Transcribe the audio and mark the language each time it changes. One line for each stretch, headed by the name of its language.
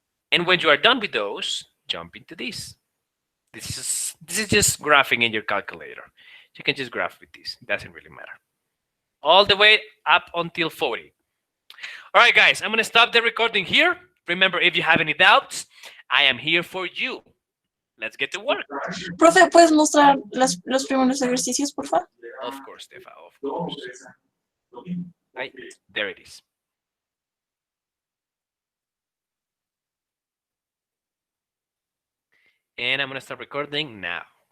English: And when you are done with those, jump into this. This is just graphing in your calculator. You can just graph with this. It doesn't really matter. All the way up until 40. All right, guys, I'm going to stop the recording here. Remember, if you have any doubts, I am here for you. let's get to work.
Spanish: Profe, ¿puedes mostrar los primeros ejercicios, por favor?
English: Of course, Stefa, of course. Right, there it is. And I'm gonna start recording now.